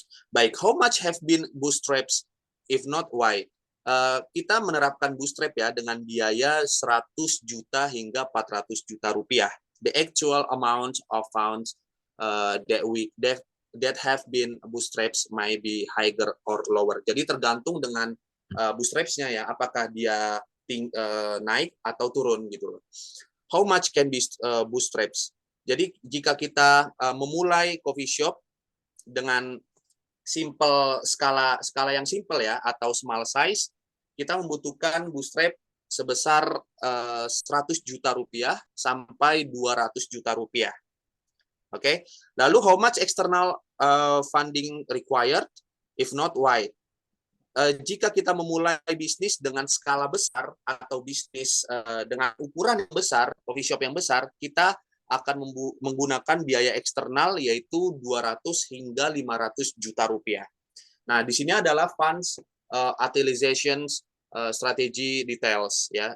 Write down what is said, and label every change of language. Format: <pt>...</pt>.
<en>Baik, how much have been bootstraps? If not, why?</en> <id>Kita menerapkan bootstrap ya dengan biaya 100 juta hingga 400 juta rupiah.</id> <en>The actual amount of funds that have been bootstraps might be higher or lower.</en> <id>Jadi tergantung dengan bootstrapsnya ya, apakah dia naik atau turun gitu.</id> <en>How much can be bootstraps?</en> <id>Jadi jika kita memulai coffee shop dengan skala yang simple ya, atau small size, kita membutuhkan bootstrap sebesar 100 juta rupiah sampai 200 juta rupiah. Oke, lalu</id> <en>how much external funding required? If not, why?</en> <id>Jika kita memulai bisnis dengan skala besar atau bisnis dengan ukuran yang besar, coffee shop yang besar, kita akan menggunakan biaya eksternal yaitu 200 hingga 500 juta rupiah. Nah, di sini adalah funds utilization strategi details ya.</id>